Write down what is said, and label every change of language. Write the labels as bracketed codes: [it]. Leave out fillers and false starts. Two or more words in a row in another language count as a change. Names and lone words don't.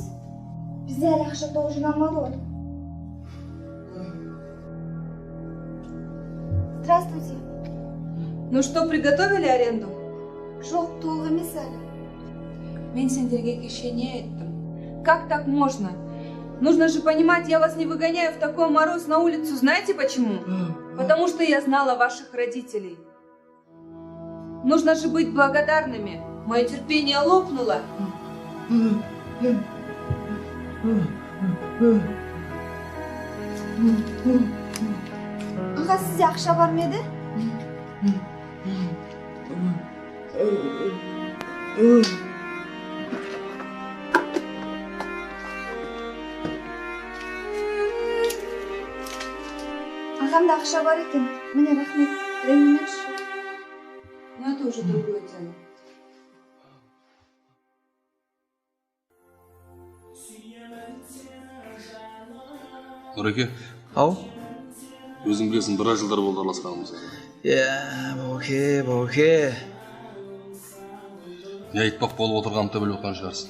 [kk] Бізде әлі ақша толық жиналмады ғой. [ru] Здравствуйте. Ну что, приготовили аренду? [kk] Жоқ, толық емес әлі. Мен сендерге кеше не айттым? [ru] Как так можно? Нужно же понимать, я вас не выгоняю в такой мороз на улицу. Знаете почему? Потому что я знала ваших родителей. Нужно же быть благодарными. Мое терпение лопнуло. [kk] Аға, сізде ақша бар ма еді? Ағамда ақша бар екен. Міне, рахмет. Ренжімеңізші. [ru] Но это уже другое дело. [kk] Нұреке, Ау? өзің білесің, біраз жылдар болды араласқанымыз. Бауке. Не айтпақ болып отырғанымды біліп отқан шығарсың.